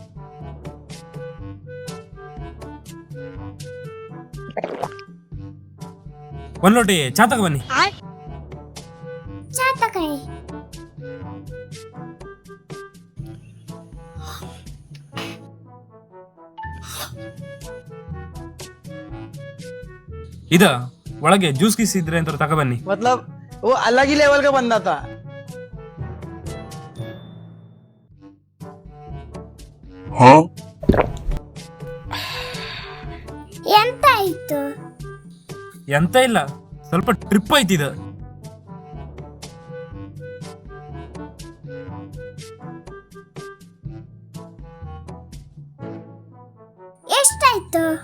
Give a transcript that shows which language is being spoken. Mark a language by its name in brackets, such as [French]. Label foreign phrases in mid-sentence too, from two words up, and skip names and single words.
[Kannada] ಒಂದ್ ಲೋಟಿ ಚಾ ತಗ ಬನ್ನಿ. ಚಾ ತಕಣಿ. ಇದ ಒಳಗೆ ಜ್ಯೂಸ್ ಗೀಸ್ ಇದ್ರೆ ಅಂತ ತಗ ಬನ್ನಿ. [Hindi] मतलब वो अलग ही लेवल का बंदा था. [Kannada] ಎಂತ ಆಯ್ತು? ಎಂತ ಇಲ್ಲ, ಸ್ವಲ್ಪ ಟ್ರಿಪ್ ಐತಿದ. ಎಷ್ಟಾಯ್ತು?